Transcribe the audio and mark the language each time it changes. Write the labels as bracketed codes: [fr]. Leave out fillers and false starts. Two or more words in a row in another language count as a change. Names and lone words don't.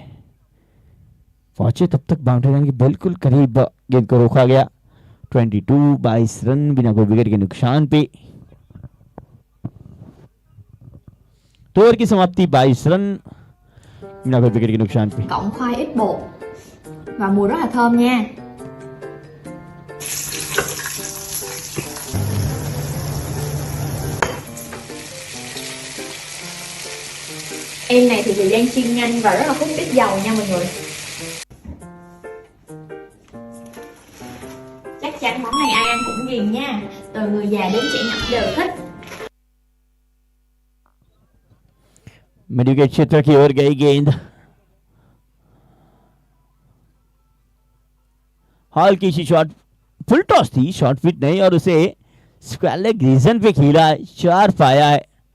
[hi] पहुंचे तब तक बाउंड्री लाइन के बिल्कुल करीब गेंद को रोका गया। 22 रन बिना कोई विकेट के नुकसान पे। तो ओवर की समाप्ति 22 रन बिना कोई विकेट के नुकसान पे। [vi] Cộng khoai ít bột và mùi rất là thơm nha. Em này thì thời gian chiên nhanh và rất là hút ít dầu nha mọi người. Chắc chắn món này ai ăn cũng ghiền nha. Từ người già đến trẻ nhỏ đều thích. [hi] मिडविकेट क्षेत्र की ओर गई गेंद, हल्की सी शॉट, [en] full toss [hi] थी, [en] short pitch [hi] नहीं, और उसे [en] square leg region [hi] पे खेला है, 4 पाया है।